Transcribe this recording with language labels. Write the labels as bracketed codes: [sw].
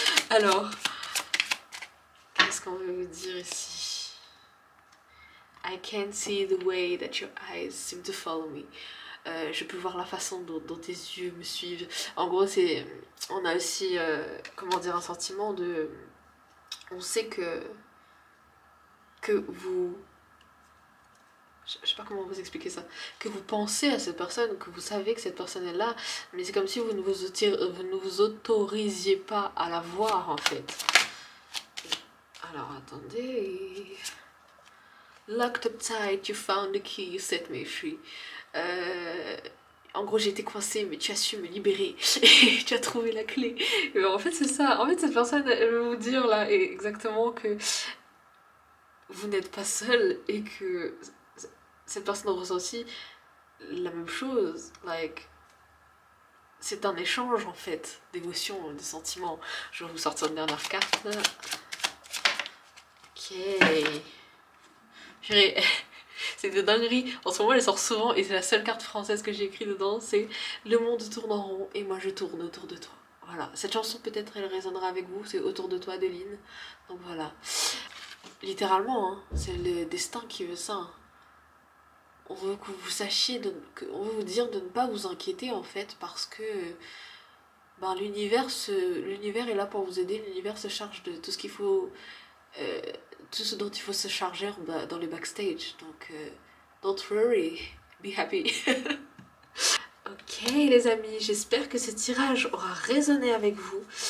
[fr] Alors, qu'est-ce qu'on veut vous dire ici? [en] I can see the way that your eyes seem to follow me. [fr] Je peux voir la façon dont tes yeux me suivent. En gros, on a aussi, comment dire, un sentiment de... On sait que vous... Je sais pas comment vous expliquer ça. Que vous pensez à cette personne, que vous savez que cette personne est là, mais c'est comme si vous ne vous autorisiez pas à la voir en fait. Alors attendez... [en] Locked up tight, you found the key, you set me free. [fr] En gros j'ai été coincée mais tu as su me libérer et tu as trouvé la clé. Et en fait c'est ça, en fait cette personne elle veut vous dire là exactement que vous n'êtes pas seul et que cette personne ressent aussi la même chose. Like, c'est un échange en fait d'émotions, de sentiments. Je vais vous sortir une dernière carte. Ok. Purée. C'est de dinguerie. En ce moment elle sort souvent et c'est la seule carte française que j'ai écrite dedans. C'est le monde tourne en rond et moi je tourne autour de toi. Voilà. Cette chanson peut-être elle résonnera avec vous. C'est Autour de toi de Lynn. Donc voilà. Littéralement, hein, c'est le destin qui veut ça. Hein. On veut que vous sachiez, on veut vous dire de ne pas vous inquiéter en fait parce que ben, l'univers est là pour vous aider, l'univers se charge de tout ce qu'il faut, tout ce dont il faut se charger dans les backstage. [en] Donc, don't worry, be happy. [fr] Ok les amis, j'espère que ce tirage aura résonné avec vous.